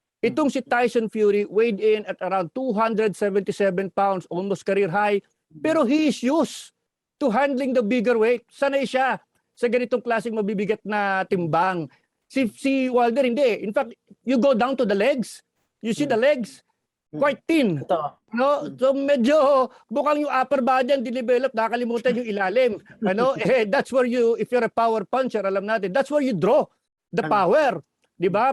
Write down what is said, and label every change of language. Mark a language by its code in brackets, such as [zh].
[tl] Itong si [en] Tyson Fury weighed in at around 277 pounds, almost career high, [tl] pero [en] he is used to handling the bigger weight. [tl] Sanay siya sa ganitong klaseng mabibigat na timbang. Si Wilder hindi. [en] In fact, you go down to the legs. You see the legs? Quite thin. [tl] Ito. No? So medyo bukang yung upper body ang dinevelop, nakakalimutan yung ilalim. [en] That's where you, if you're a power puncher, [tl] alam natin, [en] that's where you draw the power. [tl] Diba?